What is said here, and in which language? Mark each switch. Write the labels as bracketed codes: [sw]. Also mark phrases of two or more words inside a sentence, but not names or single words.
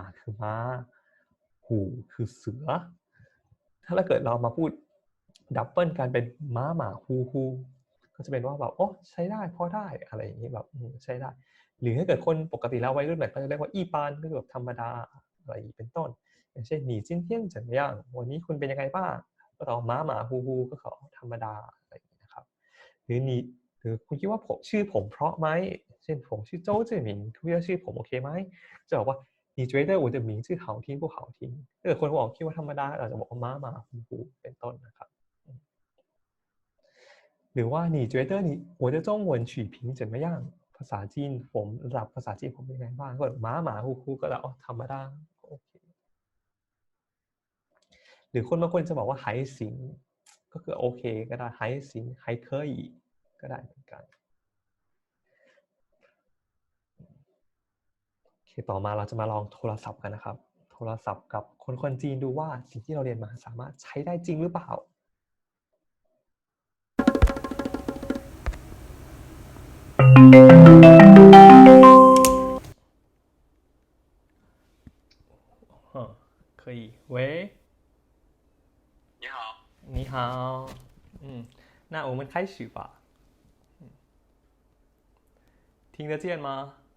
[th] คือม้าหูคือเสือถ้าเกิดเรามาพูดดับเบิลกันเป็นม้าหมาฮูก็จะเป็นว่าแบบโอ้ใช้ได้พอได้อะไรอย่างนี้แบบใช้ได้หรือถ้าเกิดคนปกติแล้ววัยรุ่นแบบก็จะเรียกว่าอีปานก็คือแบบธรรมดาอะไรเป็นต้นอย่างเช่น [zh] 你今天怎么样 [th] วันนี้คุณเป็นยังไงบ้างก็ตอบม้าหมาฮูก็ขอธรรมดาอะไรอย่างนี้นะครับ หรือคุณคิดว่าผมชื่อผมเพราะไหมเช่นผมชื่อโจ้จื่อหมิงคุณคิดว่าชื่อผมโอเคไหมจะบอกว่า [zh] 你觉得我的名字好听不好听 [th] ถ้าเกิดคนบอกคิดว่าธรรมดาอาจจะบอกว่าม้าหมาฮูฮูเป็นต้นนะครับ หรือว่า [zh] 你觉得我的中文水平怎么样 [th] ภาษาจีนผมระดับภาษาจีนผมเป็นไงบ้างก็ม้าหมาฮูฮูก็แล้วธรรมดาโอเค หรือคนบางคนจะบอกว่า [zh] 还行 [th] ก็คือโอเคก็ได้ [zh] 还行还可以 [th] ก็ได้เหมือนกัน โอเคต่อมาเราจะมาลองโทรศัพท์กันนะครับโทรศัพท์กับคนจีนดูว่าสิ่งที่เราเรียนมาสามารถใช้ได้จริงหรือเปล่า [zh] 可以喂你好，你好那我们开始吧听得见吗